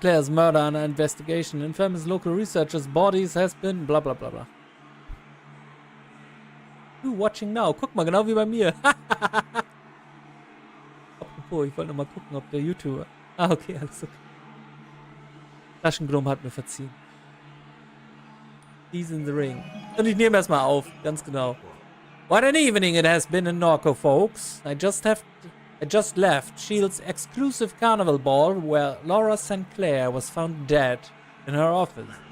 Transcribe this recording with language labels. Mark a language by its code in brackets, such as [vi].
[en] Clair's murder under investigation. Infamous local researchers' bodies has been bla bla bla bla. You watching now. [de] Guck mal, genau wie bei mir. Apropos, ich wollte noch mal gucken, ob der YouTuber... Ah, okay, alles okay. Taschengnom hat mir verziehen. [en] He's in the ring. [de] Und ich nehme erstmal auf, ganz genau. [en] What an evening it has been in Norco, folks. I just left Shield's exclusive carnival ball where Laura St. Clair was found dead in her office.